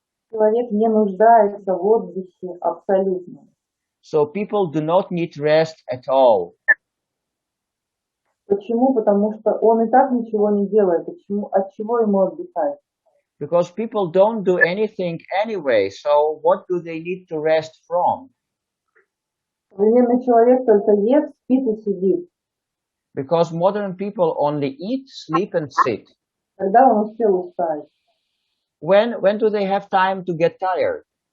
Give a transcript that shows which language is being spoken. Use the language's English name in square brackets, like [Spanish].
[Russian] Человек не нуждается в отдыхе абсолютно. [English] So people do not need rest at all. [Russian] Почему? Потому что он и так ничего не делает. От чего ему отдыхать? [English] Because people don't do anything anyway, so what do they need to rest from? [Russian] Современный человек только ест, спит и сидит. [English] Because modern people only eat, sleep and sit. [Russian] Когда он успел устать? [English] when do they have time to get tired?